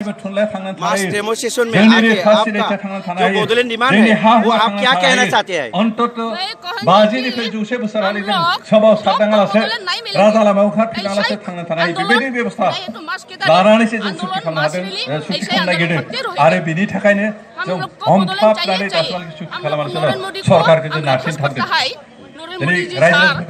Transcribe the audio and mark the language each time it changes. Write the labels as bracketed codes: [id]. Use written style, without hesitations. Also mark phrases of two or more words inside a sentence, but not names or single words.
[en] mass demonstration [hi] में आके आपका जो बोडोलैंड डिमांड है वो आप क्या कहना चाहते हैं? [brx] बाजिनिफ्राय 100 बोसोरारि जों समाव सारदाङालासे राजा लामायाव ओंखारफिनालासे थांना थानाय बेबायदि बेबस्था लानानैसो जों सुक्ति खालामनो हादों सुक्ति खालामनो नागिरदों आरो बिनि थाखायनो जों हमथाबनानै दासिमहालागै सुक्ति खालामालासिनो सरकारखौ जों नारसिनथारदों दिनै रायजोफोरखौ